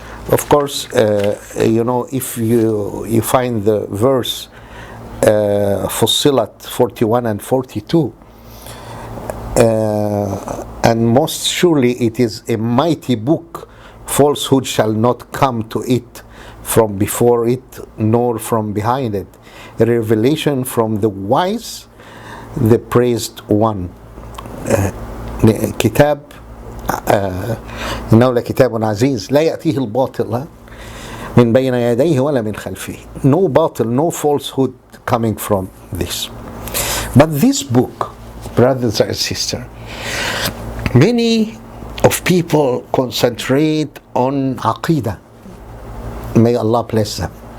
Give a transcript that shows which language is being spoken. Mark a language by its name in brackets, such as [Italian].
[English] Of course, if you find the verse Fussilat 41 and 42, and most surely it is a mighty book, falsehood shall not come to it from before it nor from behind it, a revelation from the wise, the praised one. [Arabic] كتاب إنه لكتاب عزيز لا يأتيه الباطل من بين يديه ولا من خلفه. [English] No batil, no falsehood coming from this. But this book, brothers and sisters, many of people concentrate on Aqidah. May Allah bless them.